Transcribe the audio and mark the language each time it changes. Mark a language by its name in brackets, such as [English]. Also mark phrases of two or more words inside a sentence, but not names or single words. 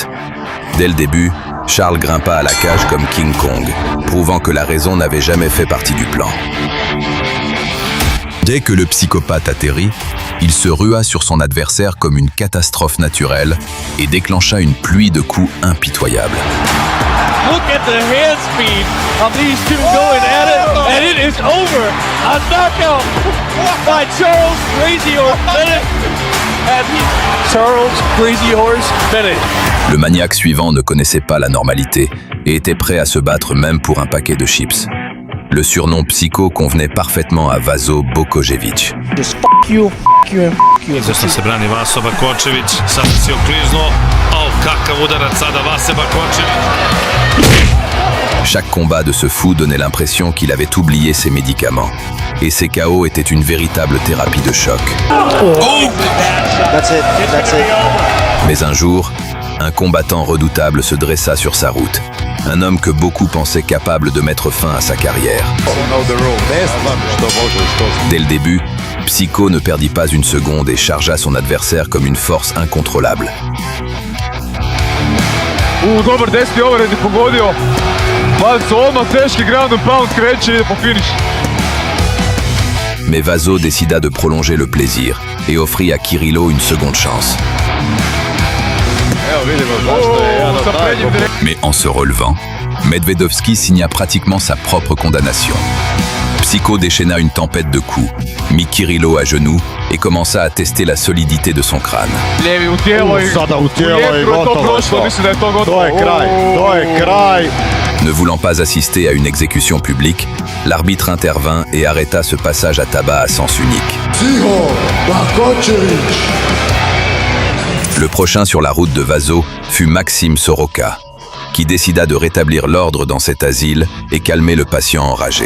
[French] Dès le début, Charles grimpa à la cage comme King Kong, prouvant que la raison n'avait jamais fait partie du plan. Dès que le psychopathe atterrit, il se rua sur son adversaire comme une catastrophe naturelle et déclencha une pluie de coups impitoyables. [English] Look at the hand speed of these two going at it, and it is over. A knockout by Charles Crazy Horse Bennett. Charles Crazy Horse Bennett. [French] Le maniaque suivant ne connaissait pas la normalité et était prêt à se battre même pour un paquet de chips. Le surnom Psycho convenait parfaitement à Vaso Bokojević. [Croatian] Izvrsno se brani Vaso Bakočević, sad si okliznuo, kakav udarac sada Vase Bakočević. [French] Chaque combat de ce fou donnait l'impression qu'il avait oublié ses médicaments. Et ses KO étaient une véritable thérapie de choc. [English] That's it. [French] Mais un jour, un combattant redoutable se dressa sur sa route. Un homme que beaucoup pensaient capable de mettre fin à sa carrière. Dès le début, Psycho ne perdit pas une seconde et chargea son adversaire comme une force incontrôlable. [Croatian] Dobar 10. overhead je pogodio. Pazi, odmah teški [English] ground and pound [Croatian] kreće i ide po finish. [French] Mais Vaso décida de prolonger le plaisir et offrit à Kirilo une seconde chance. Mais en se relevant, Medvedovski signa pratiquement sa propre condamnation. Psycho déchaîna une tempête de coups, mit Kirilo à genoux et commença à tester la solidité de son crâne. [Croatian] Lijevi u tijelo i Sada u tijelo jetru i je to gotovo je prošlo, to. mislim da je to gotovo. To je kraj. [French] Ne voulant pas assister à une exécution publique, l'arbitre intervint et arrêta ce passage à tabac à sens unique. Le prochain sur la route de Vaso fut Maxime Soroka, qui décida de rétablir l'ordre dans cet asile et calmer le patient enragé.